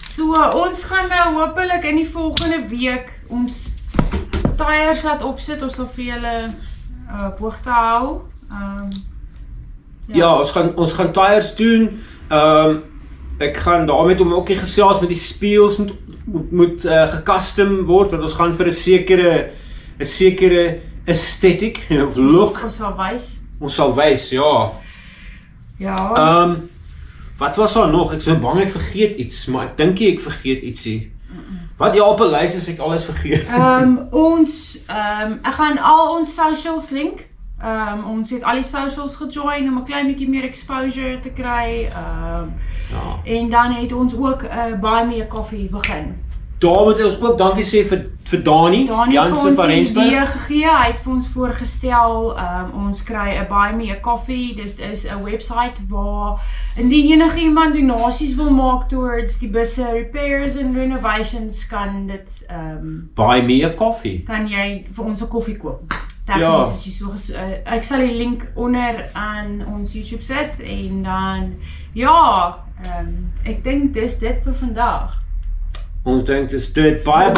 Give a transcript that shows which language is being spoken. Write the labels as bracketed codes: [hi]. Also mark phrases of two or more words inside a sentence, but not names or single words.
[af] So, ons gaan nou hopelik in die volgende week ons tyres laat opsit, ons sal vir julle op hoogte hou. Ja, ons gaan tyres doen. Ek gaan daarmee om ook nie gesels met die speels moet gecustom word, want ons gaan vir 'n sekere aesthetic of look. Ons sal wys, ja. Ja. Wat was daar nog? Ek is so bang ek vergeet iets, maar ek dink nie ek vergeet ietsie. Wat ja, op 'n lys as ek alles vergeet. Ek gaan al ons socials link. Ons het al die socials gejoin om 'n klein bietjie meer exposure te kry. En dan het ons ook Buy Me a Coffee begin. Daar moet ons ook dankie sê vir Dani Jansen van Rensburg. Idee gegee, hy het vir ons voorgestel, ons kry 'n Buy Me a Coffee, dit is 'n website waar indien enige iemand donasies wil maak towards die busse [en] repairs and renovations, [af] kan dit Buy Me a Coffee. Kan jy vir ons 'n koffie koop. Tegnies is jy so ek sal die link onder aan ons YouTube sit en dan ja, ek dink dis dit vir vandag. Ons dink dis dit baie